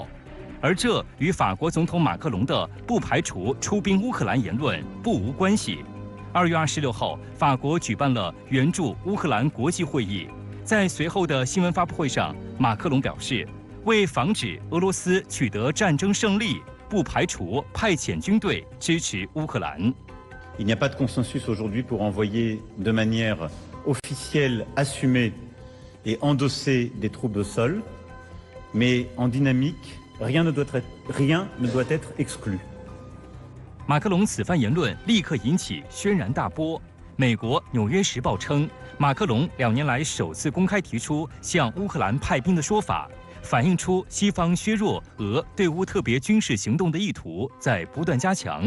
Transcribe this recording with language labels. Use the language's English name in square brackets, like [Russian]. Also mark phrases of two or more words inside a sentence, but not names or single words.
[Chinese] 而这与法国总统马克龙的不排除出兵乌克兰言论不无关系。2月26号，法国举办了援助乌克兰国际会议，在随后的新闻发布会上，马克龙表示，为防止俄罗斯取得战争胜利，不排除派遣军队支持乌克兰。 [French] Il n'y a pas de consensus aujourd'hui pour envoyer de manière officielle, assumée et endossée des troupes au sol, mais en dynamique.Rien ne doit être exclu。 [Chinese] 马克龙此番言论立刻引起轩然大波。美国《纽约时报》称，马克龙2年来首次公开提出向乌克兰派兵的说法，反映出西方削弱俄对乌特别军事行动的意图在不断加强。